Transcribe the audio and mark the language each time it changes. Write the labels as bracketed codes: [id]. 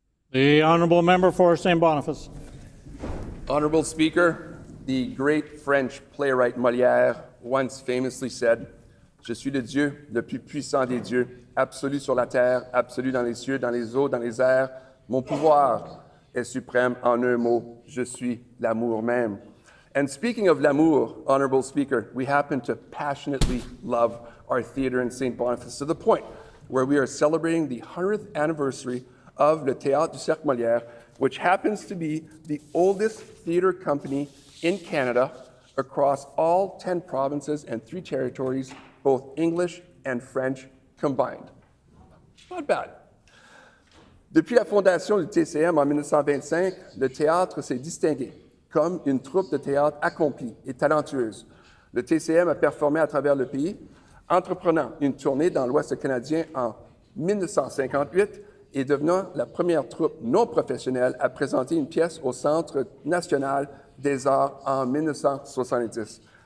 [en] The honourable member for St. Boniface. Honorable Speaker, the great French playwright Molière once famously said, [fr] Je suis le Dieu le plus puissant des dieux, absolu sur la terre, absolu dans les cieux, dans les eaux, dans les airs. Mon pouvoir est suprême en un mot, je suis l'amour même. [en] And speaking of l'amour, Honorable Speaker, we happen to passionately love our theatre in St. Boniface to the point where we are celebrating the 100th anniversary of Le Théâtre du Cercle Molière, which happens to be the oldest theatre company in Canada across all 10 provinces and 3 territories, both English and French combined. Not bad. [fr] Depuis la fondation du TCM en 1925, le théâtre s'est distingué comme une troupe de théâtre accomplie et talentueuse. Le TCM a performé à travers le pays, entreprenant une tournée dans l'Ouest canadien en 1958 et devenant la première troupe non professionnelle à présenter une pièce au Centre national des arts en 1970.